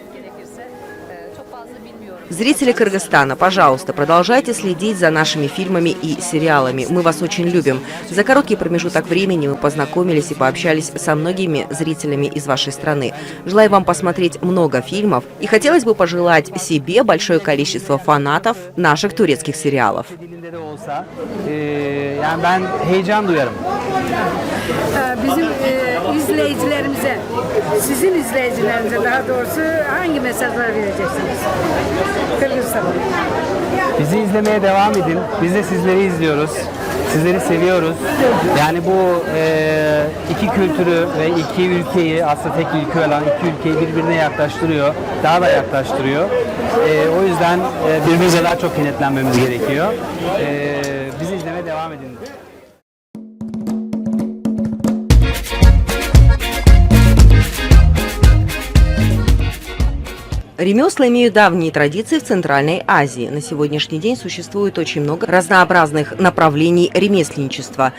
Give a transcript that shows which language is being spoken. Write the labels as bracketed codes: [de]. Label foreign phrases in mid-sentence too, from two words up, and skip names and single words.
[ru] Зрители Кыргызстана, пожалуйста, продолжайте следить за нашими фильмами и сериалами. Мы вас очень любим. За короткий промежуток времени мы познакомились и пообщались со многими зрителями из вашей страны. Желаю вам посмотреть много фильмов и хотелось бы пожелать себе большое количество фанатов наших турецких сериалов. [tr] Bizim izleyicilerimize, sizin izleyicilerinize daha doğrusu hangi mesajlar vereceksiniz? Kırgızistan'a. Bizi izlemeye devam edin. Biz de sizleri izliyoruz. Sizleri seviyoruz. Yani bu iki kültürü ve iki ülkeyi, aslında tek ülke olan iki ülkeyi birbirine yaklaştırıyor. Daha da yaklaştırıyor. O yüzden birbirimize daha çok kenetlenmemiz gerekiyor. Bizi izlemeye devam edin. [ru] Ремесла имеют давние традиции в Центральной Азии. На сегодняшний день существует очень много разнообразных направлений ремесленничества.